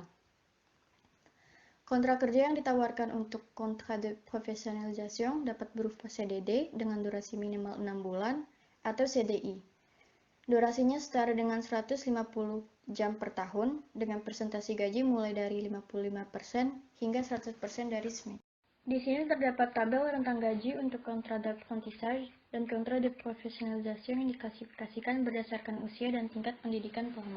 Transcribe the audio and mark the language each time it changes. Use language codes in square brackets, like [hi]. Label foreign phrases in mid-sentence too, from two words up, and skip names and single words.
[id] Kontrak kerja yang ditawarkan untuk [fr] contrat de professionnalisation [id] dapat berupa CDD dengan durasi minimal 6 bulan atau CDI Durasinya setara dengan 150 jam per tahun, dengan presentasi gaji mulai dari 55% hingga 100% dari SMIC. Di sini terdapat tabel rentang gaji untuk kontrak d'apprentissage dan kontrak [fr] de professionnalisation [id] yang diklasifikasikan berdasarkan usia dan tingkat pendidikan pelamar.